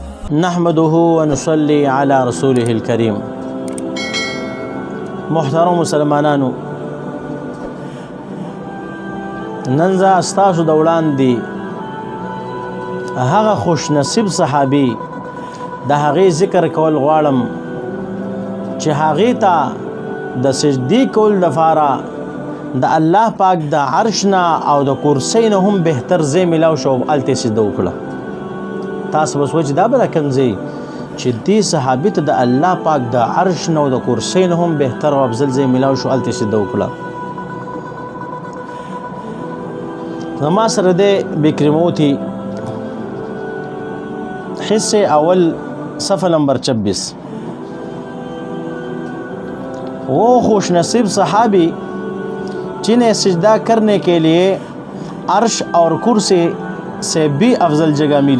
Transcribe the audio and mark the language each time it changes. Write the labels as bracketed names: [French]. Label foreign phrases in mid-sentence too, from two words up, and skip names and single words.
[Arabic] نحمده ونصلي على رسوله الكريم. [Pashto] محترم مسلمانانو، نن زه ستاسو د وړاندې هغه خوش نصیب صحابي د هغې ذکر کول غواړم چې هغې ته د سجدې کول دپاره د الله پاک د عرش نه او د کرسۍ نه هم بهتر ځای میلاو شو، هلته سجده وکړه. تاسو به سوچ دا به د کوم ځای چې دې صحابي ته د الله پاک د عرش نه او د کرسۍ نه هم بهتر او افضل ځای میلاو شو، هلته سجده وکړه. زما سره دی بکرموتی حصے اول صفحہ نمبر 26. [Urdu] وہ خوش نصیب صحابی جنہیں سجدہ کرنے کے لیے عرش اور کرسی سے بھی افضل جگہ ملی.